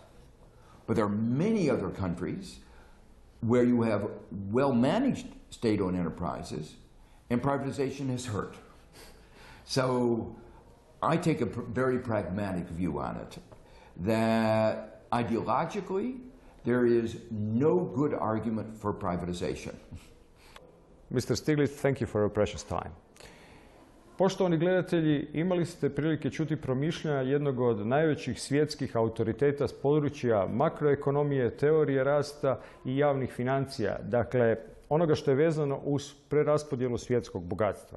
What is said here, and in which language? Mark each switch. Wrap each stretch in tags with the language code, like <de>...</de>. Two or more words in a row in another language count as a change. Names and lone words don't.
<en>But there are many other countries where you have well-managed state-owned enterprises and privatization has hurt. So I take a very pragmatic view on it, that ideologically there is no good argument for privatization. Mr. Stiglitz, thank you for your precious time.</en> <hr>Poštovani gledatelji, imali ste prilike čuti promišljanja jednog od najvećih svjetskih autoriteta s područja makroekonomije, teorije rasta i javnih financija, dakle onoga što je vezano uz preraspodjelu svjetskog bogatstva.</hr>